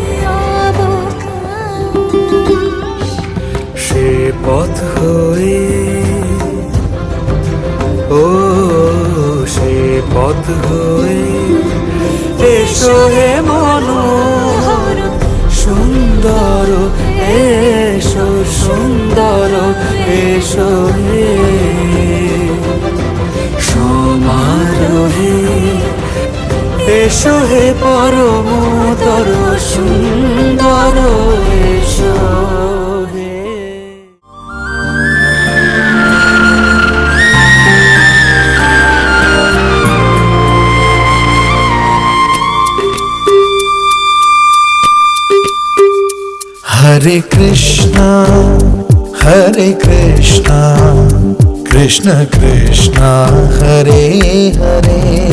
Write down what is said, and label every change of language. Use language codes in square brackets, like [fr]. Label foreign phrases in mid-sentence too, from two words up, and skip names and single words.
[bn] অবকাশ, সে পথ হয়ে ও সে পথ হয়ে এসো হে মনোহর সুন্দর এসো সুন্দর এসো হে সমারোহে। এসো হে পরমতর সুন্দর এসো হে। [sa] Hare Krishna, Hare Krishna, Krishna Krishna, Hare Hare,